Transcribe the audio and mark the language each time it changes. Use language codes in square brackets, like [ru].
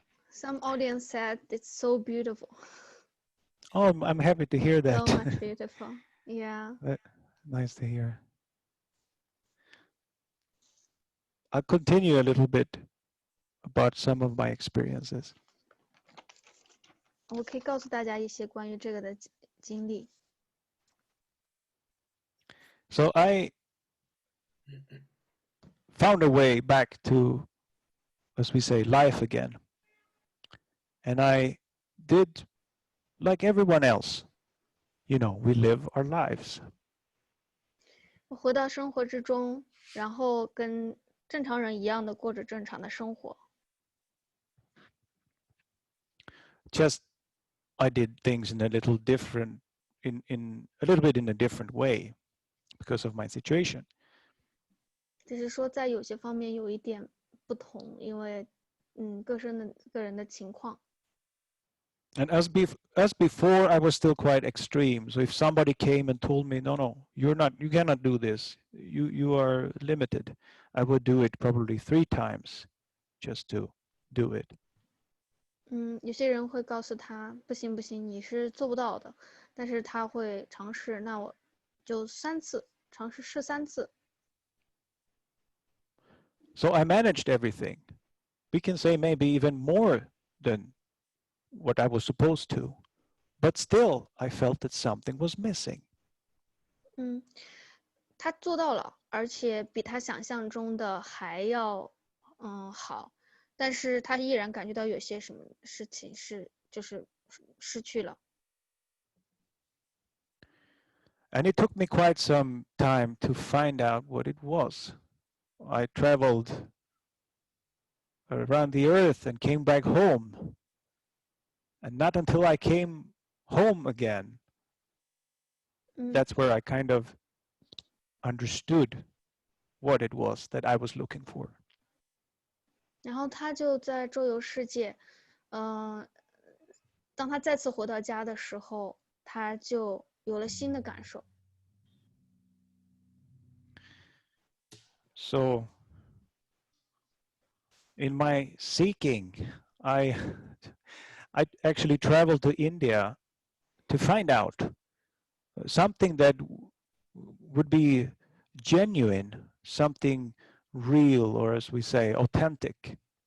[en] Some audience said it's so beautiful. Oh, I'm happy to hear that. So much beautiful. Yeah. Nice to hear. I'll continue a little bit about some of my experiences. [zh] 我可以告诉大家一些关于这个的经历。 [en] So I found a way back to, as we say, life again. And I did like everyone else. You know, we live our lives. [zh] 我回到生活之中，然后跟正常人一样的过着正常的生活。 [en] Just I did things in a little different, in a little bit in a different way because of my situation. [zh] 只是说在有些方面有一点不同，因为个人的情况。 [en] And as before, I was still quite extreme. So if somebody came and told me, no, you cannot do this. You are limited. I would do it probably 3 times just to do it. [zh] 有些人会告诉他不行，你是做不到的，但是他会尝试，那我就3次尝试试3次。 [en] So I managed everything. We can say maybe even more than what I was supposed to, but still I felt that something was missing. [zh] 他做到了，而且比他想象中的还要好，但是他依然感觉到有些什么事情就是失去了。 [en] And it took me quite some time to find out what it was. I traveled around the earth and came back home. And not until I came home again, that's where I kind of understood what it was that I was looking for. [zh] 然后他就在周游世界，当他再次回到家的时候，他就有了新的感受。 [en] So in my seeking, I actually traveled to India to find out something that would be genuine, something real, or as we say, authentic.